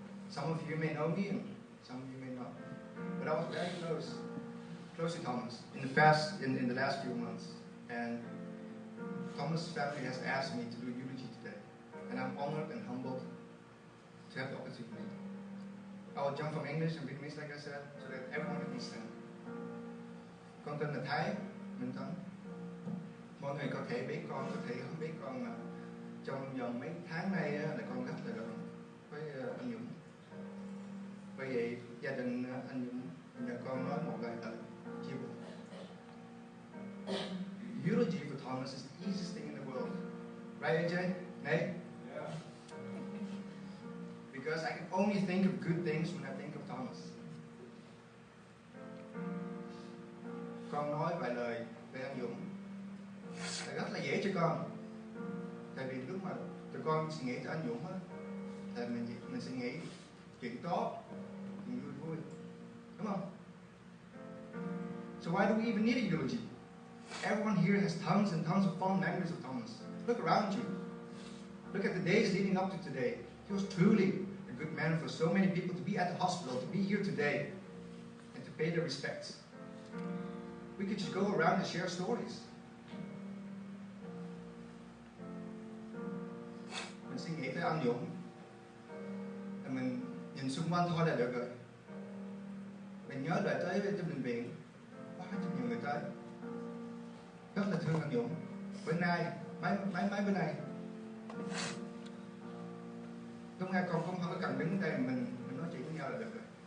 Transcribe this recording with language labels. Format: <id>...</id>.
<en>Some of you may know me and some of you may not. But I was very close to Thomas in the last few months. And Thomas' family has asked me to do eulogy today. And I'm honored and humbled to have the opportunity. I will jump from English and Vietnamese, like I said, so that everyone can understand.</en> <vi>Con tên là Thái, Minh-Tan. Mọi người có thể biết con, có thể không biết con, mà trong vòng mấy tháng nay là con rất là gần với anh Dũng. Bởi vậy gia đình anh Dũng nhờ con nói một lời chia buồn.</vi> <en>Eulogy for Thomas is the easiest thing in the world, right, AJ? Nate? Yeah. because I can only think of good things when I think of Thomas.</en> <vi>Con nói vài lời về anh Dũng là rất là dễ cho con. Tại vì lúc mà tụi con suy nghĩ tới anh Dũng á, thì mình sẽ nghĩ chuyện tốt, chuyện vui vui, đúng không?</vi> <en>So why do we even need a eulogy? Everyone here has tons and tons of fond memories of Thomas. Look around you. Look at the days leading up to today. He was truly a good man for so many people to be at the hospital, to be here today, and to pay their respects. We could just go around and share stories.</en> <vi>Mình suy nghĩ tới anh Dũng, mình nhìn xung quanh thôi là được rồi. Mình nhớ lại tới trong bệnh viện, có 200 nhiều người tới, rất là thương anh Dũng. Bữa nay, mấy bữa nay, lúc nghe con không có cần đứng đây, mình nói chuyện với nhau là được rồi.</vi>